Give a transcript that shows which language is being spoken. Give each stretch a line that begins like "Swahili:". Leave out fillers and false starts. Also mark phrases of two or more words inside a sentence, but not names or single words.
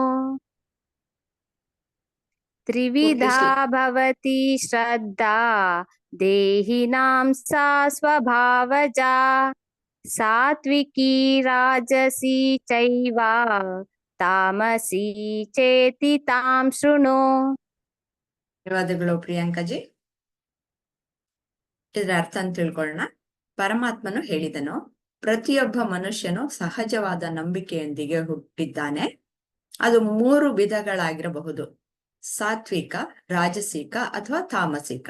Sanskrit: ತ್ರಿವಿಧಾ ಭವತಿ ಶ್ರದ್ಧಾ ದೇಹಿನಾಂ ಸಾ ಸ್ವಭಾವಜಾ ಸಾತ್ವಿಕೀ ರಾಜಸೀ ಚೈವ ತಾಮಸೀ ಚೇತಿ ತಾಂ ಶೃಣು.
Kannada: ಧನ್ಯವಾದಗಳು ಪ್ರಿಯಾಂಕಾಜಿ. ಇದರ ಅರ್ಥ ಅಂತ ತಿಳ್ಕೊಳ್ಳೋಣ. ಪರಮಾತ್ಮನು ಹೇಳಿದನು, ಪ್ರತಿಯೊಬ್ಬ ಮನುಷ್ಯನು ಸಹಜವಾದ ನಂಬಿಕೆಯೊಂದಿಗೆ ಹುಟ್ಟಿದ್ದಾನೆ. ಅದು 3 ವಿಧಗಳಾಗಿರಬಹುದು: ಸಾತ್ವಿಕ, ರಾಜಸಿಕ ಅಥವಾ ತಾಮಸಿಕ.